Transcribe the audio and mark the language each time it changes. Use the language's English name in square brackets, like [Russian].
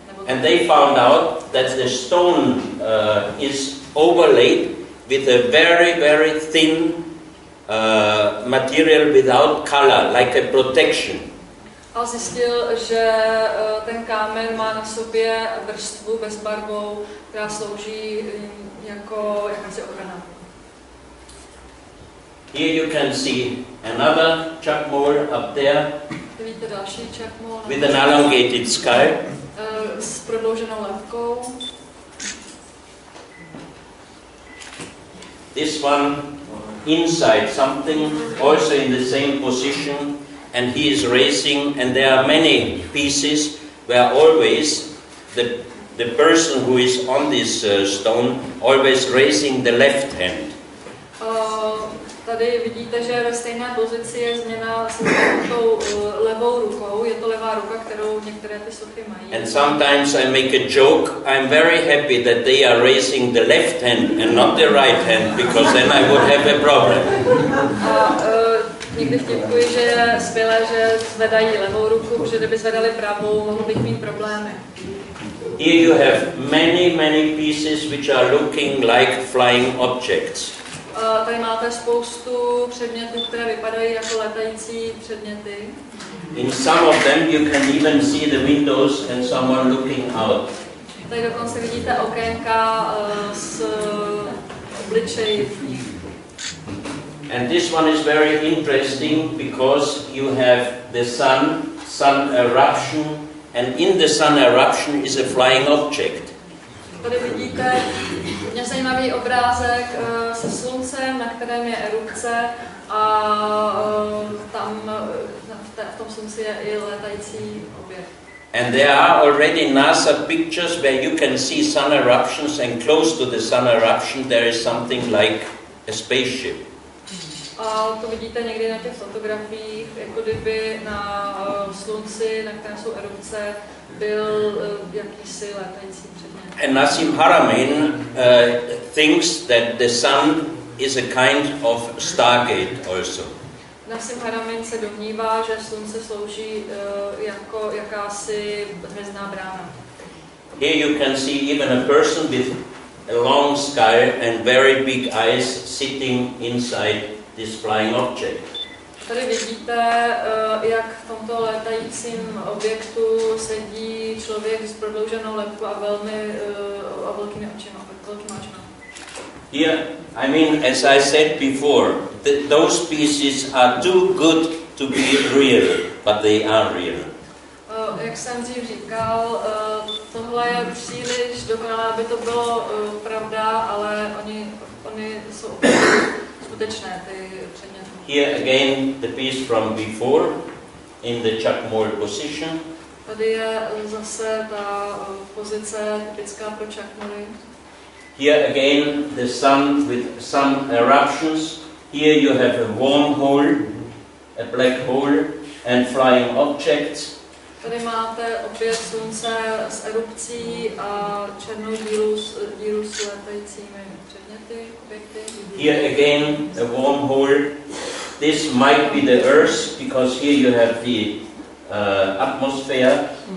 [English] And they found out that the stone is overlaid with a very, very thin material without color, like a protection. [Czech] A zjistil, že ten kámen má na sobě vrstvu bezbarvou, která slouží jako jakási ochrana. [English] Here you can see another chuck mold up there [Czech] Vidíte další chuck mold [English] with an elongated skull. [Czech] S prodlouženou lebkou. [English] This one inside something, also in the same position, and he is raising, and there are many pieces where always the person who is on this stone always raising the left hand. [Czech] Tady vidíte, že ve stejné pozici je změna s tou levou rukou. Je to levá ruka, kterou některé ty sochy mají. [English] And sometimes I make a joke. I'm very happy that they are raising the left hand and not the right hand, because then I would have a problem. [Czech] A někdy vtipkuji, že je skvělé, že zvedají levou ruku, protože kdyby zvedali pravou, mohl bych mít problémy. [English] Here you have many pieces which are looking like flying objects. [Czech] Tady máte spoustu předmětů, které vypadají jako letající předměty. [English] In some of them you can even see the windows and someone looking out. [Czech] Tady dokonce vidíte okénka s obličeji v nich. [English] And this one is very interesting because you have the sun eruption, and in the sun eruption is a flying object. [Czech] Tady vidíte hodně zajímavý obrázek se sluncem, na kterém je erupce, a tam v tom slunci je i letající objekt. [English] And there are already NASA pictures where you can see sun eruptions, and close to the sun eruption there is something like a spaceship. [Czech] A to vidíte někdy na těch fotografiích, jako kdyby na slunci, na kterém jsou erupce, byl jakýsi letající předmět. [English] And Nassim Haramein thinks that the sun is a kind of stargate also. [Czech] Nassim Haramein se domnívá, že slunce slouží jako jakási hvězdná brána. [English] Here you can see even a person with a long skull and very big eyes sitting inside this flying object. [Czech] Tady vidíte, jak v tomto létajícím objektu sedí člověk s prodlouženou lebkou a velkými očima. [English] Here, I mean, as I said before, those pieces are too good to be real, but they are real. [Czech] Jak jsem dřív říkal, tohle je příliš dokonalé, aby to bylo pravda, ale oni jsou skutečné, ty předměty. [English] Here again, the piece from before, in the chuck mold position. [Czech] Tady je zase ta pozice typická pro chuck moldy. [English] Here again, the sun with some eruptions. Here you have a wormhole, a black hole, and flying objects. [Czech] Tady máte opět slunce s erupcí a černou díru s letajícími předměty, objekty. [English] Here again, a wormhole. This might be the Earth, because here you have the atmosphere.